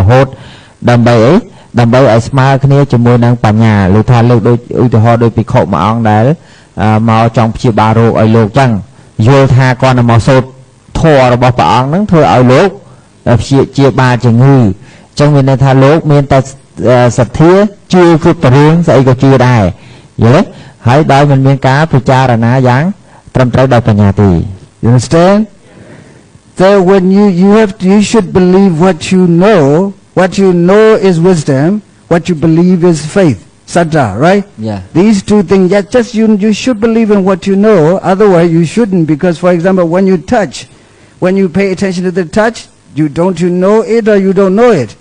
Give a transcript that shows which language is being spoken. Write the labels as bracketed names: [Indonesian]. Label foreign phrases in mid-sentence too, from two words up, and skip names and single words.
[Khmer] ហូតដើម្បីអីដើម្បីឲ្យស្មើគ្នាជាមួយនឹងបញ្ញាលោកថាលោកដូចឧទាហរណ៍ដូចភិក្ខុមួយអង្គដែលមកចង់ព្យាបាលរោគឲ្យលោកចឹងយល់ថាគាត់នឹងមកសូត្រធម៌របស់ព្រះអង្គហ្នឹងធ្វើឲ្យលោកជាបាលជំងឺអញ្ចឹងមានន័យថាលោកមានតែសទ្ធាជឿគ្រប់តរឿងស្អីក៏ជឿដែរយល់ទេហើយដោយមិនមានការពិចារណាយ៉ាងត្រឹមត្រូវដោយបញ្ញាទេ [English] You understand? So when you should believe what you know is wisdom, what you believe is faith, saddha, right? Yeah. These two things, just you should believe in what you know, otherwise you shouldn't, because for example when you pay attention to the touch, don't you know it or you don't know it?